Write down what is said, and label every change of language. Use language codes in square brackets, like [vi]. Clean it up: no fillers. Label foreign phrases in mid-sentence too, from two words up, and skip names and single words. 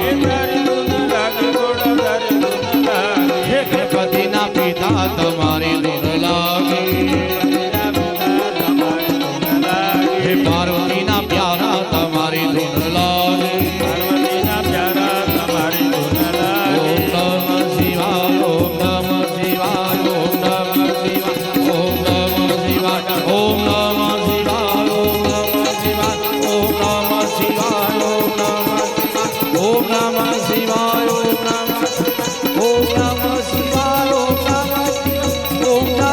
[hi] हे तारी धुन लागी घोड़ा तारी धुन लागी हे गणपति ना पिता तुम्हारी धुन लागी हे पार्वती ना प्यारा तुम्हारी धुन लागी पार्वती ना प्यारा तुम्हारी धुन लागी [sa] ओम नमः शिवाय ओम नमः शिवाय ओम नमः शिवाय ओम नमः शिवाय ओम नमः शिवाय ओम नमः शिवाय ओम नमः शिवाय ओम नमः शिवाय ओम नमः शिवाय ओम नमः शिवाय ओम नमः शिवाय ओम